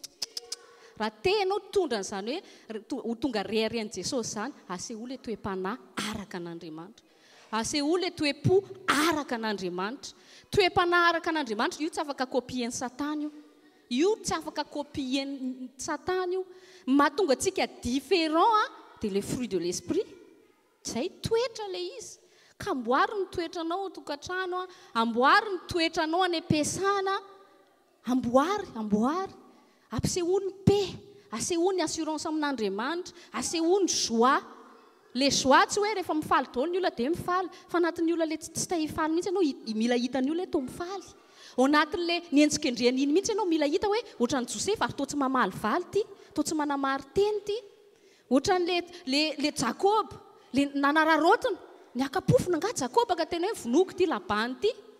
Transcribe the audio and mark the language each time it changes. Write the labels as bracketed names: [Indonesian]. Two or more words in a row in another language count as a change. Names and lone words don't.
[Malagasy] Raha tenao tondra an'izany hoe ho tonga reharehan'i Jesosy zany aseho le toe-panahy araka an'Andriamanitra. Aseho le toe-po araka an'Andriamanitra. Toe-panahy araka an'Andriamanitra io tsy afaka kopien'ny Satana io. Io tsy afaka kopien'ny Satana io. Mahatonga antsika différent dia [French] le fruit de l'esprit. [Malagasy] Zay toetra le izy. Ka amboary ny toetranao ao tokantrano, amboary ny toetranao any am-piasana, amboary. Ampiseho ny paix, aseho ny assurance amin'Andriamanitra, aseho ny joie. Le joie tsy hoe rehefa mifaly daholo ny olona dia mifaly, fa anatin'ny olona le tsy ta hifaly mihitsy ianao mila hitan'ny olona to mifaly. Ao anatin'le nientsikendriany iny mihitsy ianao mila hita hoe ohatran'ny Joseph ary to tsy mamaly valy ty, to tsy manamary teny ty. Ohatran'le Jacob, le nanararotiny, ny akapofona nga Jacob ka tena hoe vonoko ty labany ty.